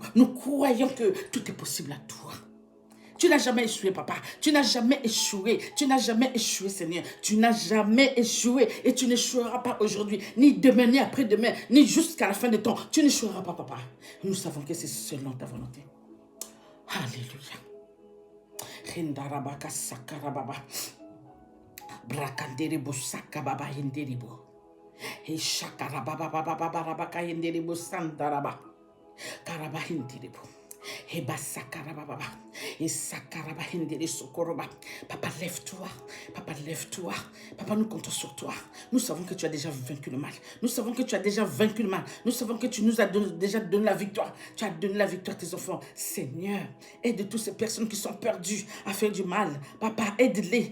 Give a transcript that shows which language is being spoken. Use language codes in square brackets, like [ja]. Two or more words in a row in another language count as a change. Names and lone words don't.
[fr] Nous croyons que tout est possible à toi. Tu n'as jamais échoué, Papa. Tu n'as jamais échoué. Tu n'as jamais échoué, Seigneur. Tu n'as jamais échoué. Et tu n'échoueras pas aujourd'hui, ni demain, ni après-demain, ni jusqu'à la fin des temps. Tu n'échoueras pas, Papa. Nous savons que c'est selon ta volonté. Alléluia. Rindarabaka sakarababa. Brakanderibo sakababa hinderibo. Et shakarababa bababababaka hinderibo sandaraba. Karaba hinderibo. Eba sakarababa. Et sakaraba hinderi sokoroba. Papa, lève-toi. Papa, lève-toi. Papa, nous comptons sur toi. Nous savons que tu as déjà vaincu le mal. Nous savons que tu as déjà vaincu le mal. Nous savons que tu nous as déjà donné la victoire. Tu as donné la victoire à tes enfants. Seigneur, aide toutes ces personnes qui sont perdues à faire du mal. Papa, aide-les.